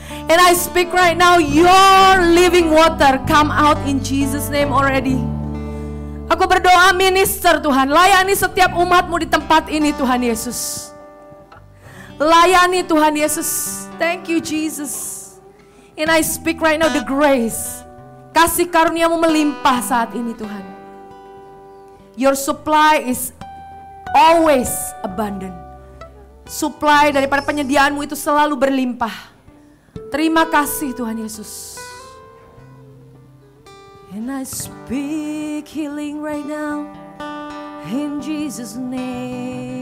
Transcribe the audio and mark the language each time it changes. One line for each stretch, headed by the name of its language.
English: And I speak right now, your living water come out in Jesus name already.
Indonesian: Aku berdoa minister Tuhan, layani setiap umat-Mu di tempat ini Tuhan Yesus. Layani Tuhan Yesus.
English: Thank you Jesus. And I speak right now the grace.
Indonesian: Kasih karunia-Mu melimpah saat ini Tuhan.
English: Your supply is always abundant.
Indonesian: Supply daripada penyediaan-Mu itu selalu berlimpah. Terima kasih Tuhan Yesus.
English: And I speak healing right now in Jesus' name.